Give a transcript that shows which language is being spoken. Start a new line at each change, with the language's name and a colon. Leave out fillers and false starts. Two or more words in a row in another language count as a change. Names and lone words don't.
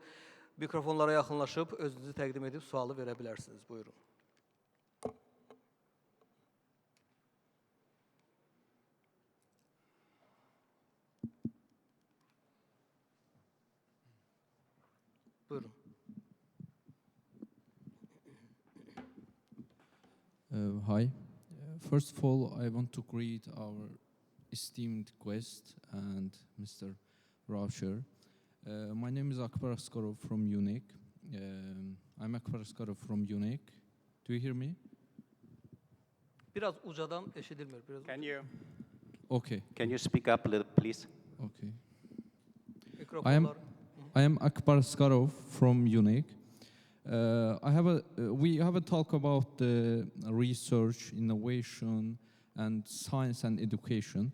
Azerbaijani: Mikrofonlara yaxınlaşıb, özünüzü təqdim edib sualı verə bilərsiniz. Buyurun. Buyurun.
English: Hi. First of all, I want to greet our esteemed guest and Mr. Rausçerin. My name is Akbar Askarov from Yeni. I'm Akbar Askarov from Yeni. Do you hear me?
Azerbaijani: Biraz ucadan eşidilmir.
English: Can you speak up a little, please? Okay.
Azerbaijani: Mikrofonlar.
English: I am Akbar Askarov from Yeni. We have a talk about the research, innovation, and science and education.